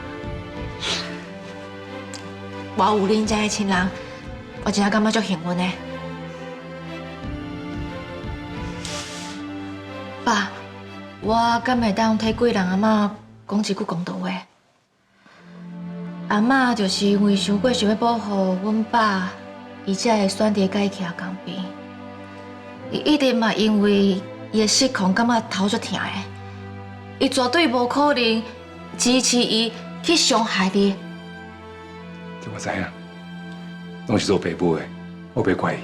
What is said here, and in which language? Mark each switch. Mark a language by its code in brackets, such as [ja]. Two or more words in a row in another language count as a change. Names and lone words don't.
[nan] 我有恁这个亲人，我真正感觉足幸运的。爸，我敢会当替贵人阿嬷讲一句公道话？阿嬷就是因为想过想要保护阮爸，伊才会选择改徛江边。伊一定嘛因为伊的失控感觉头足疼的，伊绝对无可能支持伊去伤害你。我知影，拢是做爸母的，我袂怪伊。